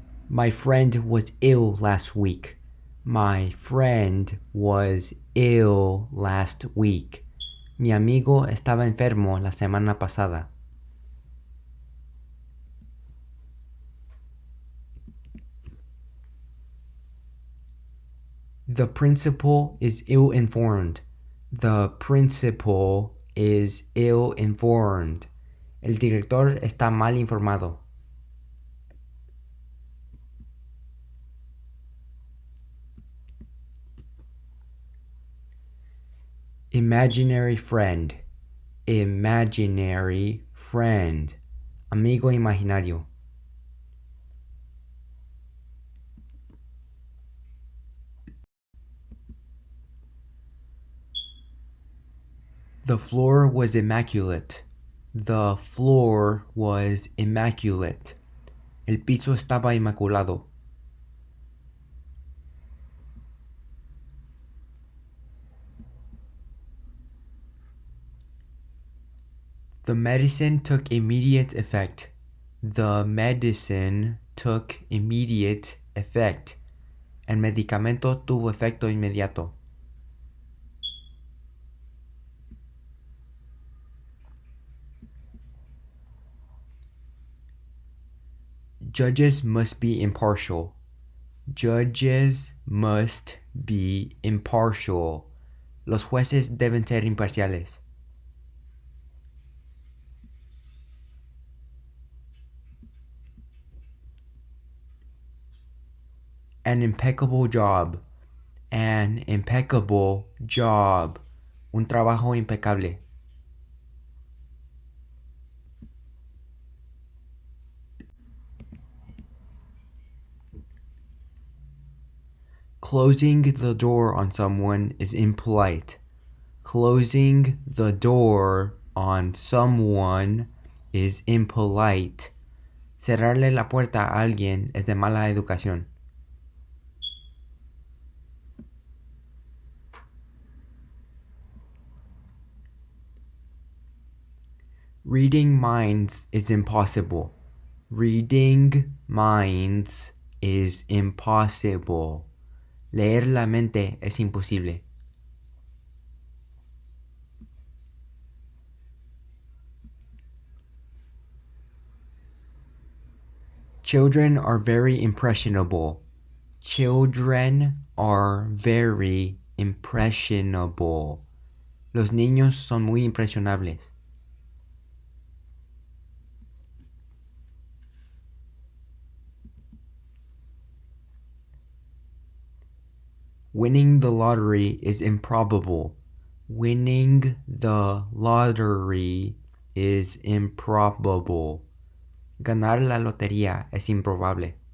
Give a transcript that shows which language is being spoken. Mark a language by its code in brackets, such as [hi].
[en] My friend was ill last week. My friend was ill last week. [es] Mi amigo estaba enfermo la semana pasada. [en] The principal is ill-informed. The principal is ill-informed. [es] El director está mal informado. [en] Imaginary friend. Imaginary friend. [es] Amigo imaginario. [en] The floor was immaculate. The floor was immaculate. [es] El piso estaba inmaculado. [en] The medicine took immediate effect. The medicine took immediate effect. [es] El medicamento tuvo efecto inmediato. [en] Judges must be impartial. Judges must be impartial. [es] Los jueces deben ser imparciales. [en] An impeccable job. An impeccable job. [es] Un trabajo impecable. [en] Closing the door on someone is impolite. Closing the door on someone is impolite. [es] Cerrarle la puerta a alguien es de mala educación. [en] Reading minds is impossible. Reading minds is impossible. [es] Leer la mente es imposible. [en] Children are very impressionable. Children are very impressionable. [es] Los niños son muy impresionables. [en] Winning the lottery is improbable. Winning the lottery is improbable. [es] Ganar la lotería es improbable.